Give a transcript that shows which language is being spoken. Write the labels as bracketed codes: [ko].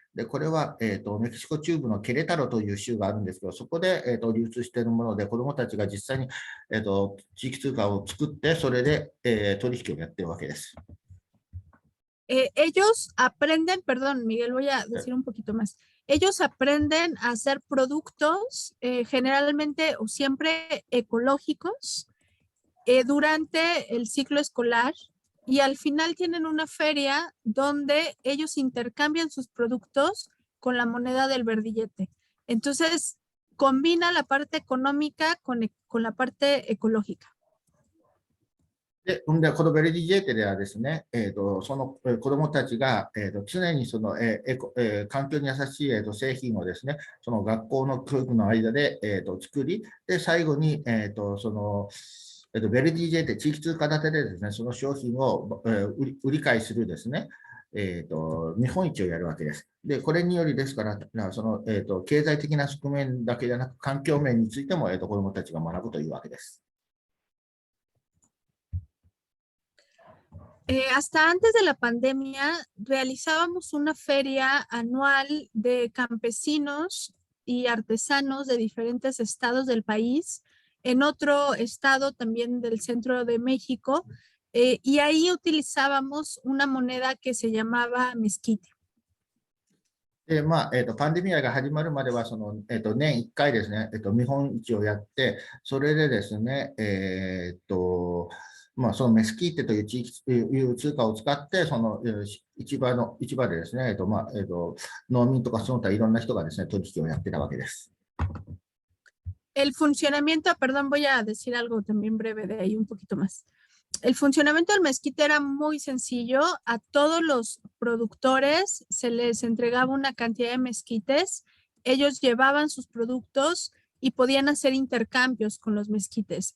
[ja] で、これは、メキシコ中部のケレタロという州があるんですけど、そこで、流通しているもので、子どもたちが実際に、地域通貨を作って、それで、取引をやっているわけです。 [es] Ellos aprenden, perdón, Miguel, voy a decir un poquito más. Ellos aprenden a hacer productos generalmente o siempre ecológicos durante el ciclo escolar, y al final tienen una feria donde ellos intercambian sus productos con la moneda del verdillete. Entonces, combina la parte económica con la parte ecológica. [ja] で、このベルディジェーテではですね、その子どもたちが、常に環境に優しい、製品をですね、その学校の教育の間で、作り、で、最後に、ベルディジェーテ地域通貨建てでですね、その商品を、売り買いするですね、見本市をやるわけです。で、これによりですから、経済的な側面だけでなく、環境面についても、子どもたちが学ぶというわけです。 [es] Hasta antes de la pandemia realizábamos una feria anual de campesinos y artesanos de diferentes estados del país, en otro estado también del centro de México, y ahí utilizábamos una moneda que se llamaba mezquite. [ja] で、パンデミアが始まるまでは、年1回ですね、見本市をやって、それでですね、そのメスキーテという地域、いう通貨を使って、市場でですね、農民とかその他いろんな人がですね、取引をやってたわけです。 [es] El funcionamiento, perdón, voy a decir algo también breve de ahí un poquito más. El funcionamiento del mezquite era muy sencillo. A todos los productores se les entregaba una cantidad de mezquites. Ellos llevaban sus productos y podían hacer intercambios con los mezquites.